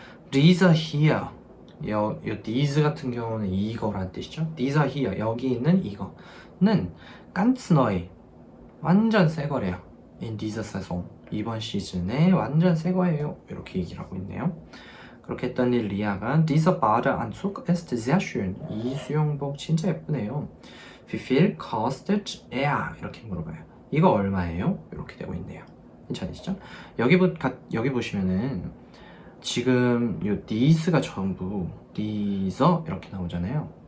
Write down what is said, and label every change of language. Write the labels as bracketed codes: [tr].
[de] Diese hier, [ko] diese 같은 경우는 이거란 뜻이죠. [de] Diese hier, [ko] 여기 있는 이거는 [de] ganz neu, [ko] 완전 새 거래요. [de] In dieser Saison, [ko] 이번 시즌에 완전 새 거예요. 이렇게 얘기를 하고 있네요. 그렇게 했더니 리아가 [de] Dieser Badeanzug ist sehr schön. [ko] 이 수영복 진짜 예쁘네요. [de] Wie viel kostet er? [ko] 이렇게 물어봐요. 이거 얼마예요? 이렇게 되고 있네요. 괜찮으시죠? 여기 보시면은 지금 이 these가 전부 these 이렇게 나오잖아요.